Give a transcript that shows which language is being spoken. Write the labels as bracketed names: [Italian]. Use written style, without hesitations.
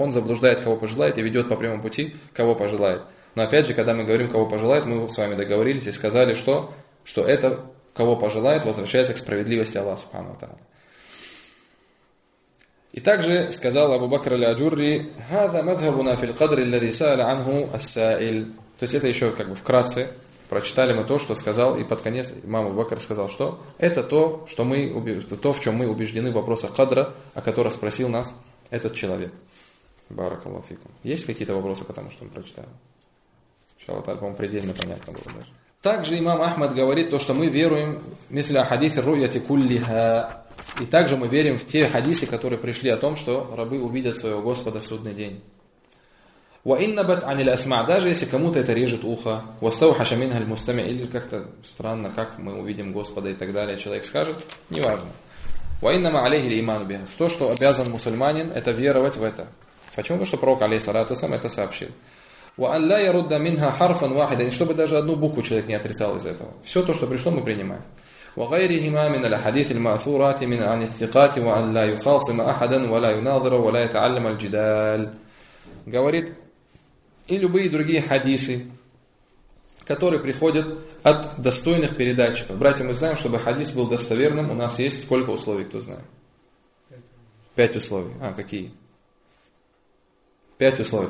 [Russian] Он заблуждает, кого пожелает, и ведет по прямому пути, кого пожелает. Но опять же, когда мы говорим, кого пожелает, мы с вами договорились и сказали, что это, кого пожелает, возвращается к справедливости Аллаха Субхану Тааля. И также сказал Абу Бакр аль-Аджурри, [Arabic] هذا مذهبنا في القدر الذي سأل عنه السائل. [Russian] То есть это еще как бы вкратце прочитали мы то, что сказал, и под конец имам Абу Бакр сказал, что это то, в чем мы убеждены в вопросах кадра, о котором спросил нас этот человек. Баракаллаху фикум. Есть какие-то вопросы, потому что он прочитал? Иншаллах тааля, по-моему, предельно понятно было даже. Также имам Ахмад говорит то, что мы веруем [Arabic] мисля хадиси руяти куллиха. [Russian] И также мы верим в те хадисы, которые пришли о том, что рабы увидят своего Господа в судный день. [Arabic] Ва иннабат ани ль-асма, [Russian] даже если кому-то это режет ухо, [Arabic] вастаухаша минха ль-мустами, [Russian] или как-то странно, как мы увидим Господа и так далее, человек скажет, неважно. [Arabic] Ва иннама алейхи ль-иману биха, [Russian] то, что обязан мусульманин, это веровать в это. Почему? Потому что пророк, алейхиссалату вассалям, это сообщил. [Arabic] وأن لا يرد منها حرفا واحدا, [Russian] чтобы даже одну букву человек не отрицал из этого. Все то, что пришло, мы принимаем. [Arabic] وغيرهما من الأحاديث المأثورات من عن الثقات وأن لا يخاصم أحدا ولا يناظر ولا يتعلم الجدال. [Russian] Говорит, и любые другие хадисы, которые приходят от достойных передатчиков. Братья, мы знаем, чтобы хадис был достоверным, у нас есть сколько условий, кто знает? Пять условий. А, какие? Пять условий.